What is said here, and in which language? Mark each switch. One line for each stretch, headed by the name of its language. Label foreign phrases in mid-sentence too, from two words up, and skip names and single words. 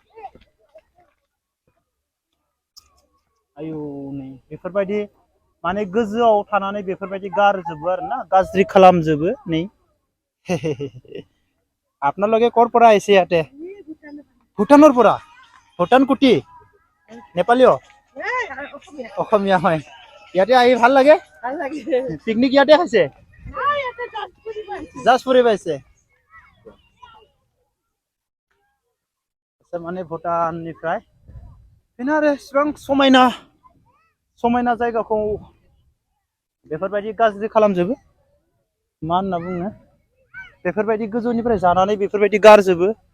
Bodo: आयु नै बेफोरबायदि माने गोजौआव थानानै बेफोरबायदि गारजोबो आरो ना गाज्रि खालामजोबो नै
Assamese: আপোনালোকে কৰ পৰা আহিছে ইয়াতে ভূটানৰ পৰা ভূটান কুটি নেপালীও অসমীয়া হয় ইয়াতে আহি ভাল লাগে পিকনিক ইয়াতে খাইছে জাষ্ট ফুৰি পাইছে
Bodo: माने भुटाननिफ्राय बेनो आरो इसिबां समायना समायना जायगाखौ बेफोरबायदि गाज्रि खालामजोबो मा होनना बुङो बेफोरबायदि गोजौनिफ्राय जानानै बेफोरबायदि गारजोबो